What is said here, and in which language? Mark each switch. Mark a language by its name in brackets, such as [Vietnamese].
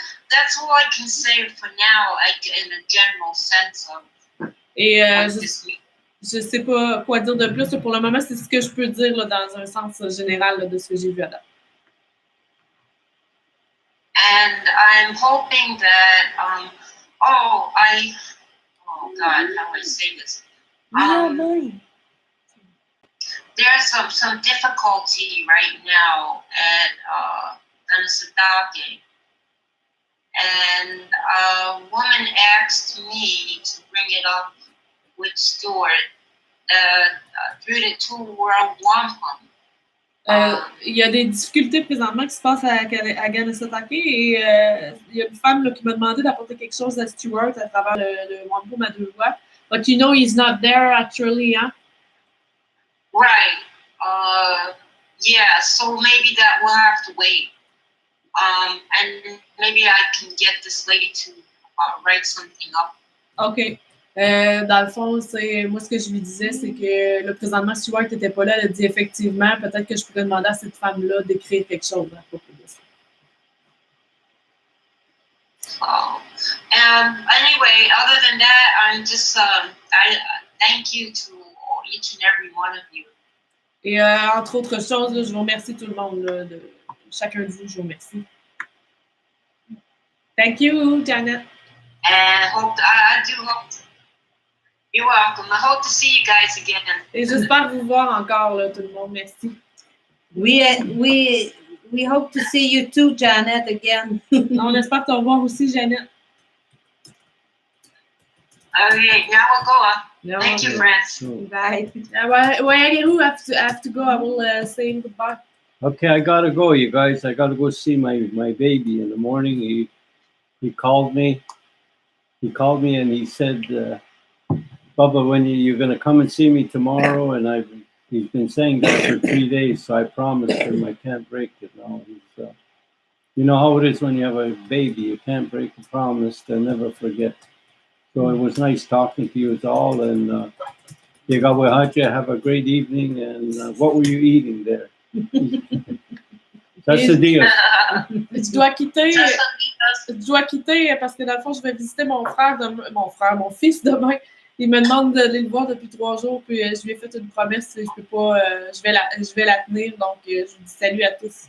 [English] That's all I can say for now, in a general sense of. [French] Et je sais pas quoi dire de plus. Pour le moment, c'est ce que je peux dire là, dans un sens général là, de ce que j'ai vu à date. [English] And I'm hoping that oh God, how do I say this? There's some difficulty right now at Anasadake. And a woman asked me to bring it up with Stuart through the two-world Wampum. [French] Il y a des difficultés présentement qui se passent à Ganasatake et il y a une femme là, qui m'a demandé d'apporter quelque chose à Stuart à travers le Wampum à deux voix [English] But you know he's not there actually, huh? Right. Yeah, so maybe that will have to wait. And maybe I can get this lady to write something up. OK. [French] Dans le fond, moi ce que je lui disais, c'est que là, présentement, Stuart n'était pas là. Elle a dit effectivement, peut-être que je pourrais demander à cette femme-là d'écrire quelque chose à propos de ça. Oh. [English] Anyway, other than that, I'm just I thank you to each and every one of you. [French] Et entre autres choses, là, je vous remercie tout le monde. Là, chacun de vous, je vous remercie. [English] Thank you, Janet. And I do hope. You're welcome. I hope to see you guys again. Et j'espère vous voir encore, là, tout le monde. [French] Merci. [English] We hope to see you too, Janet, again. [French] On espère te revoir aussi, Janet. [English] Okay, now we'll go on. Thank you, friends. Bye. Where I have to go. I will say goodbye. Okay, I gotta go, you guys. I gotta go see my baby in the morning. He called me. He called me and he said, Bubba, when you're gonna come and see me tomorrow? And he's been saying that for 3 days, so I promised him I can't break it now. You know how it is when you have a baby. You can't break a promise. They'll never forget. So it was nice talking to you all, and have a great evening. And what were you eating there? That's the deal. [French] Je dois quitter parce que dans le fond, je vais visiter mon fils demain. Il me demande d'aller le voir depuis 3 jours, puis je lui ai fait une promesse, je peux pas, je vais la tenir. Donc, je vous dis salut à tous.